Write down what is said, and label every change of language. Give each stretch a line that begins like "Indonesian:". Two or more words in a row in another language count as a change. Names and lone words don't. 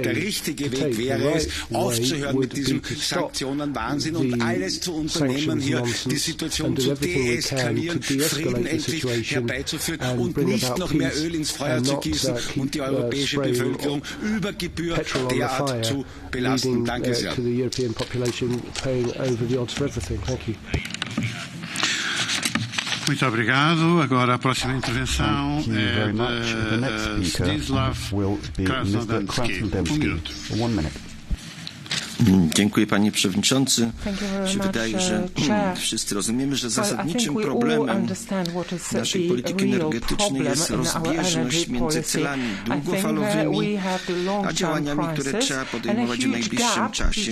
German: Der richtige Weg wäre es, aufzuhören mit diesem Sanktionenwahnsinn und alles zu unternehmen, hier die Situation zu deeskalieren, Frieden endlich herbeizuführen und nicht noch mehr Öl ins Feuer zu gießen und die europäische Bevölkerung über Gebühr derart zu belasten. Danke sehr.
Portuguese: Muito obrigado. Agora a próxima intervenção é de Zdzisław Krasnodębski. 1 minuto.
English: 1 minute.
Polish: Dziękuję, panie przewodniczący. Mi się wydaje, że wszyscy rozumiemy, że zasadniczym problemem naszej polityki energetycznej jest rozbieżność między celami długofalowymi a działaniami, które trzeba podejmować w najbliższym czasie.